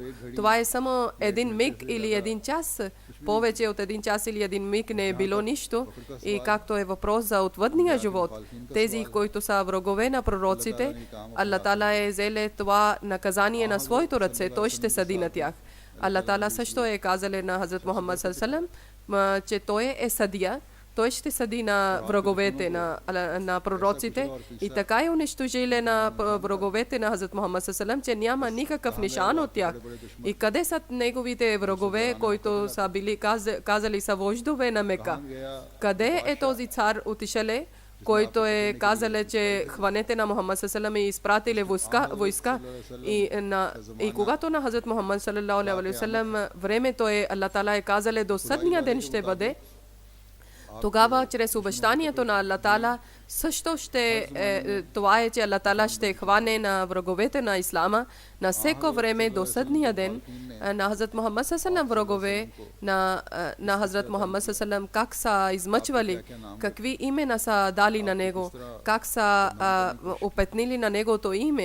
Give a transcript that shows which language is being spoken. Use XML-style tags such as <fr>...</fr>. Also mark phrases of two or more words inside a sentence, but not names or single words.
<bg>Това е само един миг или един час. Повече от един час или един миг не е било нищо. И както е въпрос за отвъдния живот, тези, които са врагове на пророците, Аллах Таала е взеле това наказание на своето ръце, той ще съди на тях. Аллах Таала също е казал на Хазрат Мухаммад</bg> <ar>صلى الله عليه,</ar> <bg>че той е съдия. Той ще съди на враговете на пророците и така е унищожиле на враговете на Хазрат Мухаммад</bg> <ar>صلى الله عليه,</ar> <bg>че няма никакъв нишан от тях. И къде са неговите врагове, които са били казали са вождове на Мека? Къде е този цар отишеле, който е казал, че хванете на Мухаммад</bg> <ar>صلى الله عليه</ar> <bg>и изпратили войска и когато на Хазрат Мухаммад</bg> <ar>صلى الله عليه وسلم</ar> <bg>времето е, Аллах Таала е казал, до съдния ден ще бъде, тогава чрез обещанието на Аллах Таала също това е, че Аллах Таала ще хване на враговете на Ислама на всеко време до съдния ден. На Хазрат Мухаммад саллаллаху врагове на Хазрат Мухаммад саллаллаху как са измъчвали, какви имена са дали на него, как са опетнили на негото име.</bg>